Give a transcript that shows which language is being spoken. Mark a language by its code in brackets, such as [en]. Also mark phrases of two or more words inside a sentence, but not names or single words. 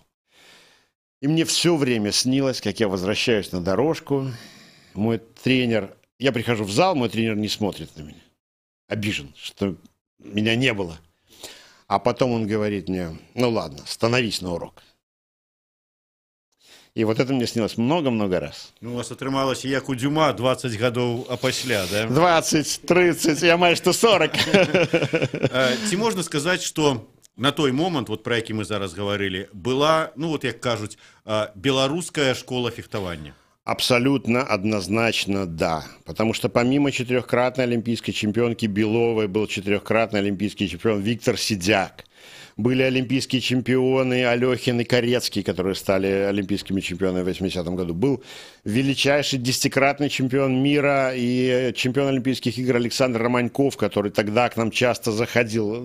[ru] И мне все время снилось, как я возвращаюсь на дорожку. Мой тренер... Я прихожу в зал, мой тренер не смотрит на меня. Обижен, что меня не было. А потом он говорит мне, ну ладно, становись на урок. И вот это мне снилось много-много раз. [be] Ну, у вас атрымалася як у Дюма 20 гадоў апасля, да? 20, 30, я майже 40. Ці можна сказаць, што на той момант, вот, про які мы зараз гаварылі, была, ну вот як кажуць, беларуская школа фехтавання? [ru] Абсолютно однозначно да. Потому что помимо 4-кратной олимпийской чемпионки Беловой был 4-кратный олимпийский чемпион Виктор Сидяк. Были олимпийские чемпионы Алехин и Корецкий, которые стали олимпийскими чемпионами в 80-м году. Был величайший 10-кратный чемпион мира и чемпион Олимпийских игр Александр Романьков, который тогда к нам часто заходил.